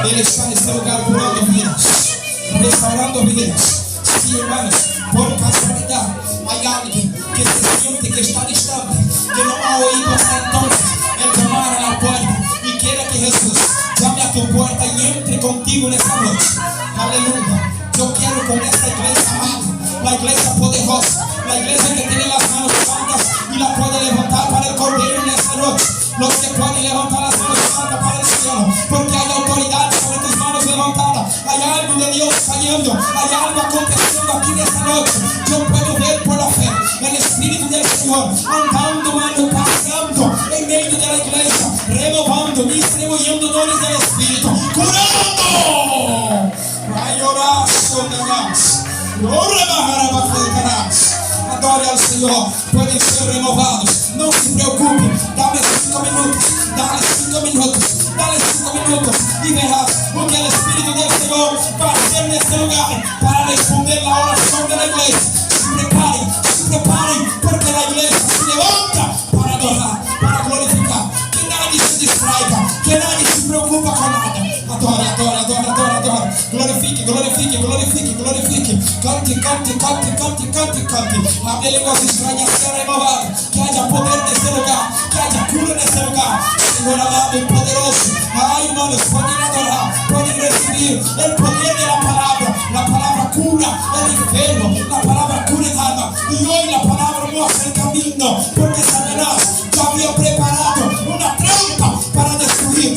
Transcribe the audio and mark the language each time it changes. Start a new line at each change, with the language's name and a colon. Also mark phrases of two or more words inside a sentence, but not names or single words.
Spanish: Él está en este lugar curando vidas, restaurando vidas. Sí, hermanos, por casualidad hay alguien que se siente que está distante, que no ha oído hasta entonces el llamar a la puerta. siempre contigo
Portuguese: nessa noite.
Spanish: Aleluya. Yo quiero con esta iglesia amada, la iglesia poderosa, la iglesia que tiene las manos santas y la puede levantar para el Cordero en esta noche. Los que pueden levantar las manos santas para el cielo, porque hay autoridad sobre tus manos levantadas. Hay algo de Dios cayendo, hay algo aconteciendo aquí en esta noche. Yo puedo ver por la fe el Espíritu del Señor andando, pasando en medio de la iglesia, renovando, distribuyendo dones del Espíritu, curando.
Portuguese: Vai orar sobre nós. Adore ao Senhor. Podem ser renovados. Não se preocupe. Dá-me 5 minutos. Dá-lhe 5 minutos. Dá-lhe 5 minutos. E verás o que o Espírito do Senhor vai fazer neste lugar para responder na oração da igreja. Se preparem, porque a igreja se levanta para adorar, para glorificar.
Spanish: Que nadie se distraiga, que nadie se preocupa
Portuguese: com nada. Adore. Glorifique. Cante. Hable línguas estranhas, seja renovado. Que haja poder nesse lugar, que haja cura nesse lugar. Senhor amado e poderoso. Ai, irmãos, podem adorar, podem receber o poder da palavra. A palavra cura o enfermo, a palavra cura
Spanish: el alma.
Portuguese: E hoje a palavra mostra o caminho, porque Satanás já havia preparado uma trampa para destruir.